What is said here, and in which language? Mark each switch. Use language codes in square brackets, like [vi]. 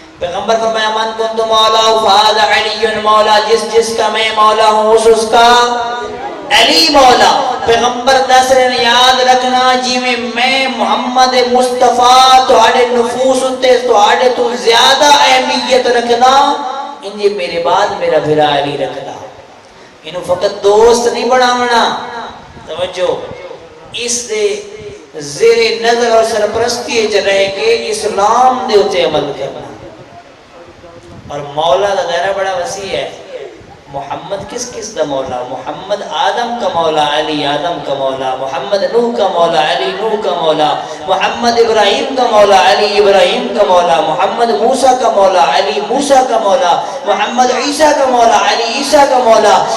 [ur] پیغمبر فرمایا [ar] من کنت مولا فہذا علی مولا، [ur] جس کا میں مولا ہوں اس کا علی مولا. [pa] پیغمبر دس رہے ہیں یاد رکھنا جی میں محمد مصطفیٰ تہاڈے نفوس تے تہاڈے تو زیادہ اہمیت رکھنا، انجے میرے بعد میرا بھرا علی رکھنا. انہوں فقط دوست نہیں بناونا. توجہ، اس دے زیر نظر اور سرپرستی رہ کے اسلام دے اتے عمل کرنا. [ur] اور مولا دا دائرہ بڑا وسیع ہے. محمد کس دا مولا؟ محمد آدم کا مولا علی آدم کا مولا، محمد نوح کا مولا علی نوح کا مولا، محمد ابراہیم کا مولا علی ابراہیم کا مولا، محمد موسیٰ کا مولا علی موسیٰ کا مولا، محمد عیسیٰ کا مولا علی عیسیٰ کا مولا.